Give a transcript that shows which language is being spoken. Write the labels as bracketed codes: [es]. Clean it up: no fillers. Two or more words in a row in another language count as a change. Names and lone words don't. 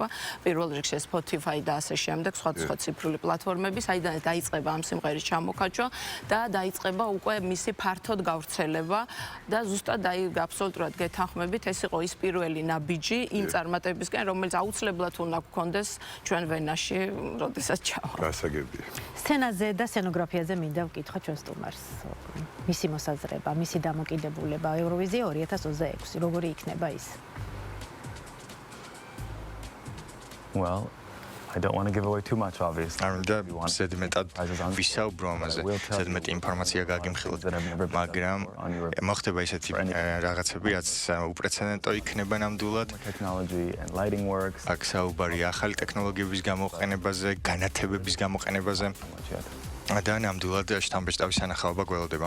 [ka] პირველ რიგში Spotify და ასე შემდეგ, სხვა ციფრული პლატფორმები, საიდანაც დაიწყება ამ სიმღერის ჩამოქაჩვა და დაიწყება უკვე მისი ფართოდ გავრცელება და ზუსტად აი აბსოლუტურად გეთანხმებით, ეს იყო ის პირველი ნაბიჯი იმ წარმატებისკენ, რომელიც აუცილებლად უნდა გქონდეს ჩვენ ვენაში, როდესაც ჩავა. გასაგებია. სცენაზე და სცენოგრაფიაზე მინდა ვკითხო ჩვენ სტუმარს. მისი მოსაზრება, მისი დამოკიდებულება ევროვიზია 2026, როგორი იქნება ის? [en] Well, I don't want to give away too much, obviously. [ka] არ უნდა ზედმეტად ვისაუბრო ამაზე, ზედმეტი ინფორმაცია გაგიმხილოთ, მაგრამ მოხდება ისეთი რაღაცები, რაც უპრეცედენტო იქნება ნამდვილად. აქ საუბარია ახალი ტექნოლოგიების გამოყენებაზე, განათებების გამოყენებაზე და ნამდვილად შთამბეჭდავი სანახაობა გველოდება.